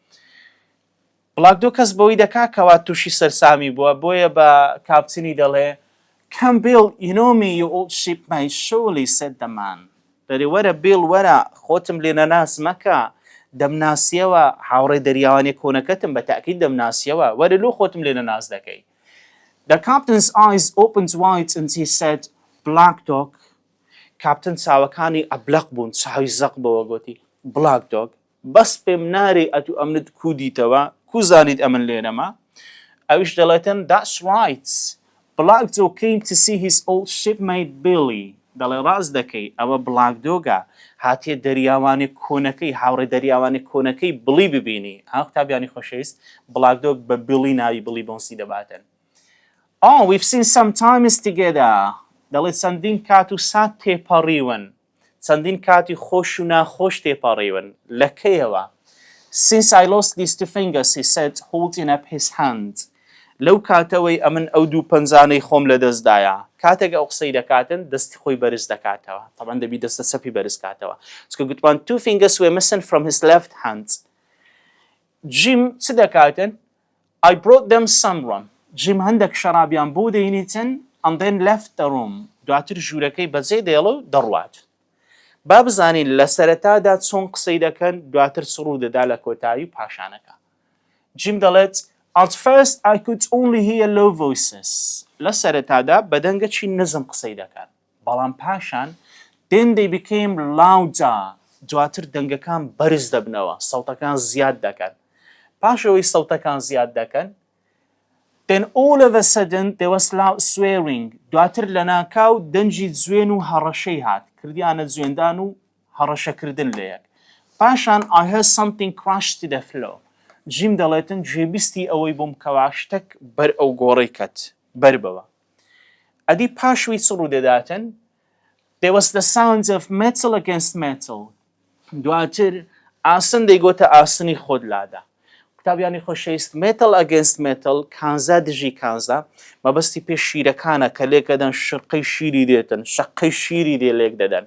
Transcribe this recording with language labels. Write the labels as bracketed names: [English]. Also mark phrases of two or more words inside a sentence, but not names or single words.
[Central Kurdish] بلاک دۆ کەس بەوەی دەکا کەوا تووشی سەرسامی بووە بۆیە بە کاپتنی دەڵێ [English] Come Bill, you know me, you old shipmate, surely said the man. [Central Kurdish] دەری وەرە بیڵ وەرە خۆتم لێ نەناس مەکە دەمناسیەوە هاوڕێ دەریاوانی کۆنەکەتم بە تاکید دەمناسیەوە وەرە لۆ خۆتم لێ نەناس دەکەی. [English] The captain's eyes opened wide and he said Black dog. [Central Kurdish] کاپتن چاوەکانی ئەبلەق بوون چاوی زەق بەوە گوتی [English] Black dog. [Central Kurdish] بەس پێم نارێ ئەتو ئەمنت کودیتەوە کوزانیت ئەمن لێنەما. ئەویش دەڵێتن [English] That's right. Black dog came to see his old shipmate Billy. [Central Kurdish] دەڵێ ڕاست دەکەی ئەوە بلاک دۆگە هاتیە دەریاوانی کۆنەکەی هاوڕێ دەریاوانی کۆنەکەی بڵی ببینی. ئەو قوتابیانی خۆشەویست بلاک دۆگ بە بیڵی ناوی بڵی بۆنسی دەباتن. [English] Oh, we've seen some times together. [Central Kurdish] دەڵێ چەندین کات و سات تێپەڕیون. چەندین کاتی خۆش و ناخۆش تێپەڕیون. لە کەیەوە؟ [English] Since I lost these two fingers, he said, holding up his hand. [Central Kurdish] لەو کاتەوەی ئەمن ئەو دوو پەنجانەی خۆم لە دەستدایە. کاتێک ئەو قسەی دەکاتن دەستی خۆی بەرز دەکاتەوە. طبعا دەبی دەستە چەپی بەرز کاتەوە. چکە گوتمان [English] two fingers were missing from his left hand. [Central Kurdish] جیم چ دەکاتن؟ [English] I brought them some rum. [Central Kurdish] جیم هەندێک شەرابیان بۆ دەینیتن [English] and then left the room. [Central Kurdish] دواتر ژوورەکەی بەجێ دێڵە و دەڕوات. با بزانین لە سەرەتادا چۆن قسەی دەکەن دواتر سڕوو دەدا لە کۆتایی و پاشانەکە. جیم دەڵێت [English] At first I could only hear low voices. [Central Kurdish] لە سەرەتادا بەدەنگەچی نزم قسەی دەکەن. بەڵام پاشان [English] then they became louder. [Central Kurdish] دواتر دەنگەکان بەرز دەبنەوە سەوتەکان زیاد دەکەن. پاشەوەی سەوتەکان زیاد دەکەن [English] then all of a sudden there was loud swearing. [Central Kurdish] دواتر لە ناکاو دەنجی جوێن و هەڕەشەی هات کردیانە جوێندان و هەڕەشەکردن لە یەک. [English] پاشان I heard something crash to the floor. [Central Kurdish] جیم دەڵێتن گوێبیستی ئەوەی بووم کەوا شتێک بەر ئەو گۆڕەی کەت بەر بەوە. ئەدی پاشوی سڕوو دەداتن [English] there was the sound of metal against metal. [Central Kurdish] دواتر ئاسن دەیگۆتە ئاسنی خۆدلادا. قوتابیانی خۆشەویست [English] metal against metal [Central Kurdish] کانزا دژی کانزا مەبەستی پێش شیرەکانە کە لێکەدەن شقەی شیری دێتن شقەی شیری دێ لێک دەدەن.